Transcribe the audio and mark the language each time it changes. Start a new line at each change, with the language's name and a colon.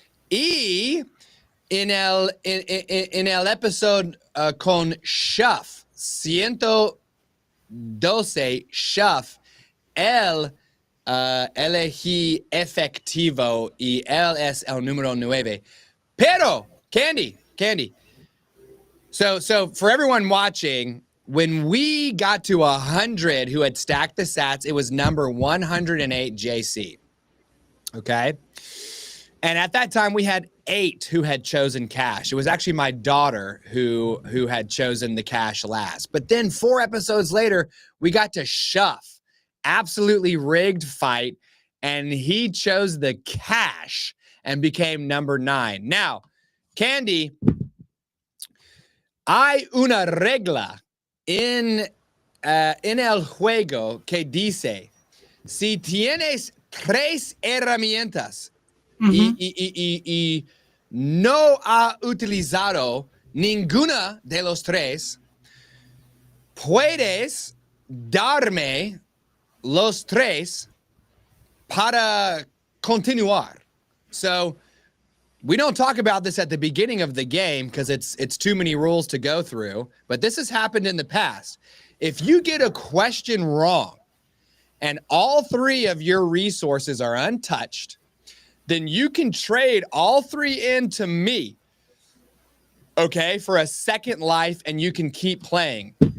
Spanish: Y en el episodio con Shuff, 112, Shuff, él elegí efectivo y él es el número 9. Pero, Candy.
English: So for everyone watching, when we got to 100 who had stacked the sats, it was number 108 JC. Okay? And at that time, we had 8 who had chosen cash. It was actually my daughter who had chosen the cash last. But then 4 episodes later, we got to Shuff. Absolutely rigged fight. And he chose the cash and became number 9.
Spanish: Now, Candy, hay una regla en el juego que dice, si tienes 3 herramientas, y no ha utilizado ninguna de los 3, puedes darme los 3 para continuar.
English: So we don't talk about this at the beginning of the game because it's too many rules to go through, but this has happened in the past. If you get a question wrong and all 3 of your resources are untouched, then you can trade all 3 into me, okay, for a second life, and you can keep playing.